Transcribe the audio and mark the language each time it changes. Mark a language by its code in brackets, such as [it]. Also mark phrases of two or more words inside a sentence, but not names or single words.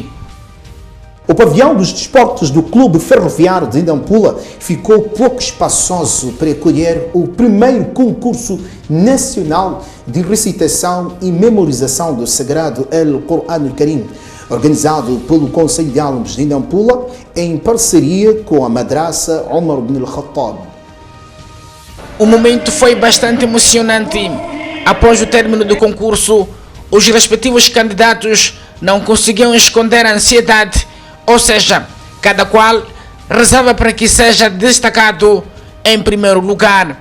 [pt] O pavilhão dos desportos do Clube Ferroviário de Nampula ficou pouco espaçoso para acolher o primeiro concurso nacional de recitação e memorização do Sagrado Al-Qur'an Al-Karim, organizado pelo Conselho de Álamos de Nampula em parceria com a Madrasa Omar ibn al-Khattab. O momento foi bastante emocionante. Após o término do concurso, os respectivos candidatos não conseguiam esconder a ansiedade. Ou seja, cada qual rezava para que seja destacado em primeiro lugar.